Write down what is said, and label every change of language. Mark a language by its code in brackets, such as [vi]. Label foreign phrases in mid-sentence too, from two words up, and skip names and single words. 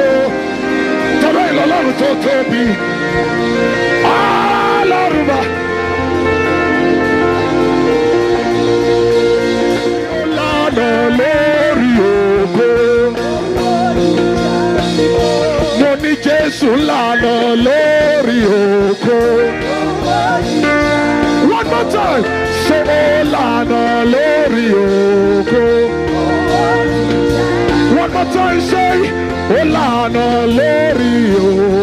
[yo] Tọ́lá ìlọ́lọ́run tó tóbi. Ọlọ́run bá. Ó lànà lórí ògo. Mo ní Jésù lànà lórí ògo. [en] One more time. [yo] Ṣé ó lànà lórí ògo? [en] One more time, say, [yo] ó lànà lórí ògo.